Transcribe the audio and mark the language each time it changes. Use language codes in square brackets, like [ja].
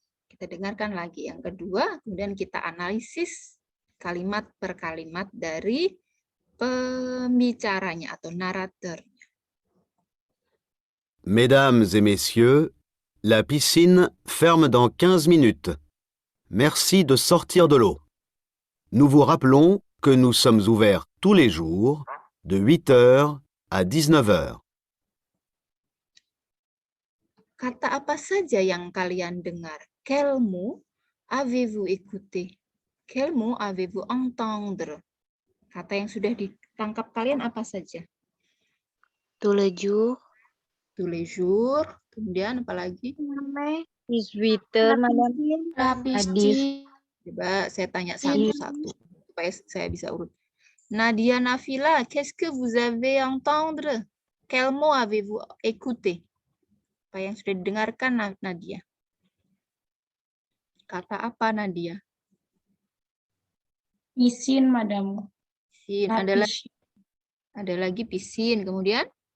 [id] Kita dengarkan lagi yang kedua, kemudian kita analisis kalimat per kalimat dari pembicaranya atau narator. [fr] Mesdames et messieurs, la piscine ferme dans 15 minutes. Merci de sortir de l'eau. Nous vous rappelons que nous sommes ouverts tous les jours de 8 heures à 19 heures. [id] Kata apa saja yang kalian dengar? [fr] Quel mot avez-vous écouté? Quel mot avez-vous entendre? [id] Kata yang sudah ditangkap kalian apa saja? [fr] Tous les jours. Tous les jours. [id] Kemudian apa lagi? 18 Madam. Lapisi. Coba saya tanya satu-satu supaya saya bisa urut. [fr] Nadia Nafila, qu'est-ce que vous avez entendre? Quel mot avez-vous écouté? [id] Apa yang sudah didengarkan Nadia? Kata apa Nadia? Isin, Madam. Pisin. Ada lagi pisin. Kemudian?